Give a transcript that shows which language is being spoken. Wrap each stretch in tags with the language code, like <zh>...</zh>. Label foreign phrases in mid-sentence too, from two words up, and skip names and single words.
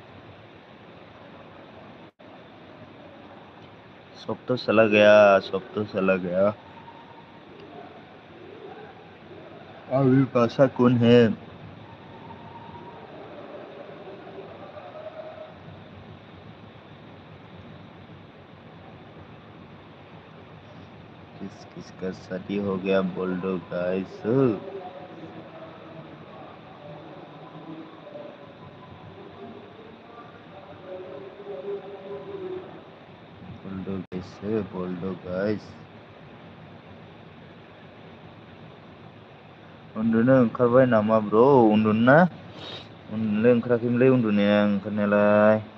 <hi>सब तो चला गया अभी भाषा कौन है किस किस का शादी हो गया बोल दो गाइस बोल दो</hi> <brx>गाइस उन्दुनो ओंखारबाय नामा ब्र उन्दुनो ना उन्दुनोलाय ओंखाराखैमोनलै उन्दुनाया ओंखारनायालाय</brx>